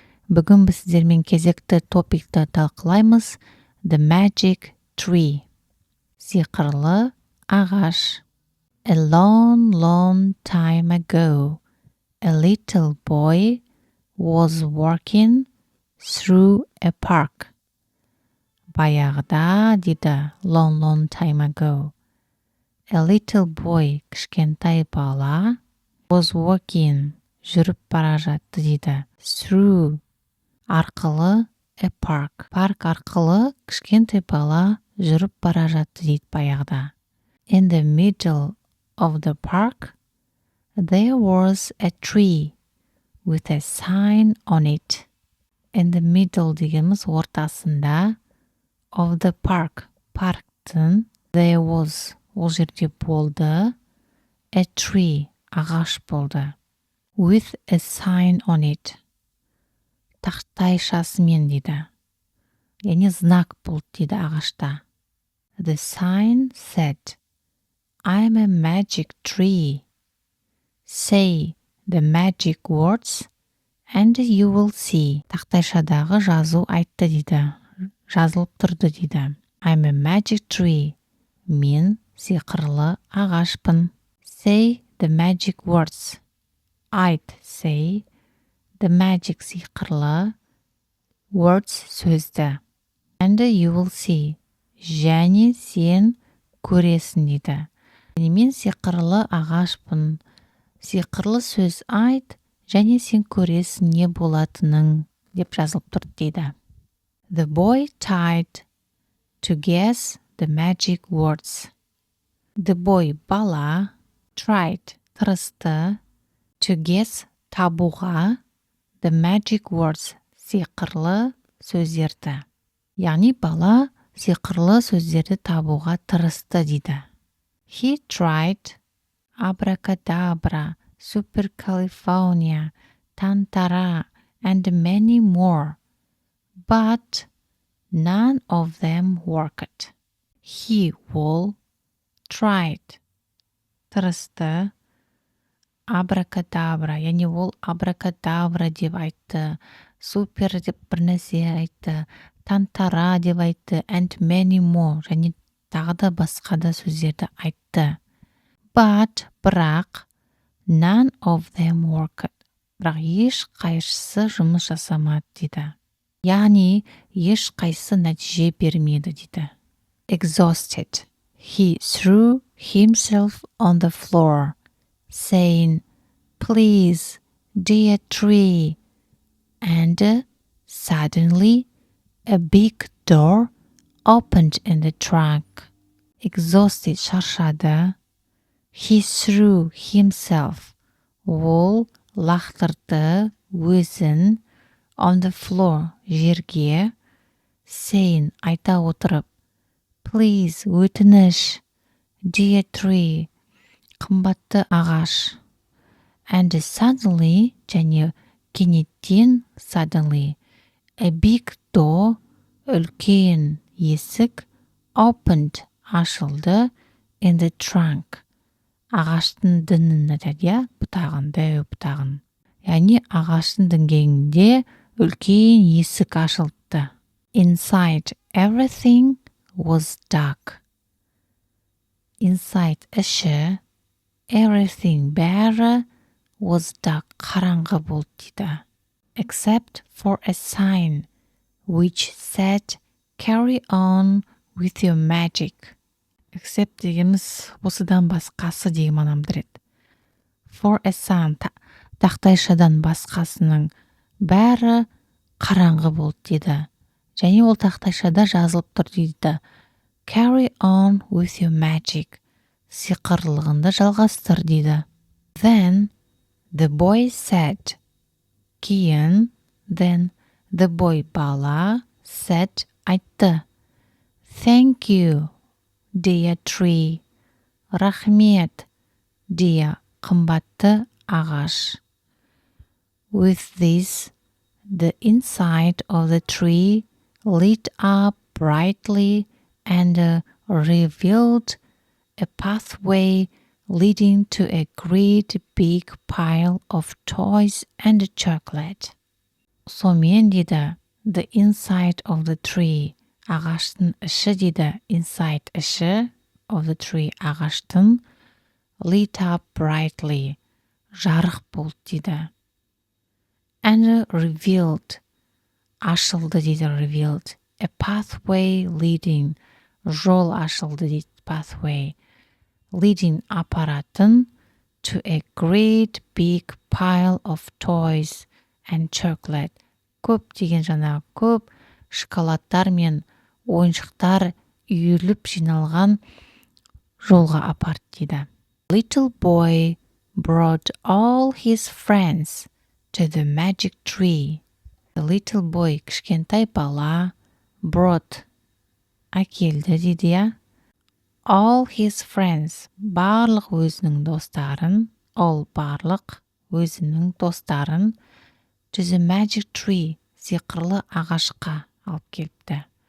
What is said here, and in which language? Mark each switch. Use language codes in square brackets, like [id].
[kk] Бүгін біз сіздермен кезекті топикті талқылаймыз. [en] The magic tree. [kk] Сиқырлы ағаш. [en] A long time ago, a little boy was walking through a park. [kk] Баяғыда, дейді, [en] long time ago. A little boy, [kk] кішкентай бала, [en] was walking, [kk] жүріп бара жатты, дейді. [en] Through, [kk] арқылы, [en] a park. [kk] Парк арқылы кішкентай бала жүріп бара жатты, дейді баяғыда. [en] In the middle of the park, there was a tree with a sign on it. In the middle [kk] дегеніміз ортасында, [en] of the park, [kk] парктың, [en] there was, [kk] ол жерде болды, [en] a tree, [kk] ағаш болды. [en] With a sign on it. [kk] Тақтайшасымен дейді. Яғни знак болды дейді ағашта. [en] The sign said, I'm a magic tree. Say the magic words and you will see. [kk] Тақтайшадағы жазу айтты дейді. Жазылып тұрды дейді. [en] I'm a magic tree. [kk] Мен сиқырлы ағашпын. [en] Say the magic words. [kk] Айт, [en] say, the magic [kk] сиқырлы, [en] words [kk] сөзді. [en] And you will see. [kk] Және сен көресің дейді. Мен сиқырлы ағашпын. Сиқырлы сөз айт, және сен көресің не болатының, деп жазылып тұрды дейді. [en] The boy tried to guess the magic words. The boy, [kk] бала, [en] tried, [kk] тырысты, [en] to guess, [kk] табуға, [en] the magic words, [kk] сиқырлы сөздерді. Яғни бала сиқырлы сөздерді табуға тырысты дейді. [en] He tried abracadabra, supercalifornia, tantara, and many more. But none of them worked. He all tried. [kk] Тырысты. Абракадабра, яғни ол абракадабра деп айтты. Супер деп бір нәрсе айтты. Тантара деп айтты. [en] And many more. [kk] Және тағы да басқа да сөздерді айтты. [en] But, [kk] бірақ, [en] none of them worked. [kk] Бірақ еш қайсысы жұмыс жасамады дейді. Яғни еш қайсысы нәтиже бермеді дейді. [en] Exhausted. He threw himself on the floor, saying, please, dear tree. And suddenly a big door opened in the trunk. Exhausted, [kk] шаршады. [en] He threw himself, [kk] ол лақтырды өзін, [en] on the floor, [kk] жерге, [en] saying, [kk] айта отырып, [en] please, [kk] өтініш, [en] dear tree, [kk] қымбатты ағаш. [en] And suddenly, [kk] және кенеттен, [en] suddenly, a big door, [kk] үлкен есік, [en] opened, [kk] ашылды, [en] in the trunk. [kk] Ағаштың діңін айтады, бұтағын, дәу бұтағын. Яғни ағаштың діңгегінде үлкен есік ашылды. [en] Inside everything was dark. Inside [kk] іші, [en] everything [kk] бәрі [en] was dark, [kk] қараңғы болды дейді. [en] Except for a sign which said, carry on with your magic. [kk] Except дегеніміз осыдан басқасы деген мағынаны білдіреді. For a sign, тақтайшадан басқасының бәрі қараңғы болды дейді. Және ол тақтайшада жазылып тұр дейді. [en] Carry on with your magic. [kk] Сиқырлығынды жалғастыр дейді. [en] Then the boy said. [kk] Кейін, [en] then the boy [kk] бала [en] said, [kk] айтты. [en] Thank you, dear tree. [kk] Рахмет, [en] dear, [kk] қымбатты ағаш. [en] With this, the inside of the tree lit up brightly and revealed a pathway leading to a great big pile of toys and chocolate. [kk] Сонымен дейді, [en] the inside of the tree, [kk] ағаштың іші дейді, [en] inside [kk] іші [en] of the tree, [kk] ағаштың, [en] lit up brightly, [kk] жарық болды дейді. [en] And revealed, [kk] ашылды дейді, [en] revealed, a pathway leading, [kk] жол ашылды дейді, [en] pathway, leading [kk] апаратын, [en] to a great big pile of toys and chocolate. [kk] Көп деген жаңағы көп шоколадтар мен ойыншықтар үйіліп жиналған жолға апарды дейді. [en] Little boy brought all his friends to the magic tree. The little boy, [kk] кішкентай бала, [en] brought, [kk] әкелді дейді, я. [en] All his friends, [kk] барлық өзінің достарын, [en] all [kk] барлық өзінің достарын, [en] to the magic tree, [kk] сиқырлы ағашқа алып келіпті.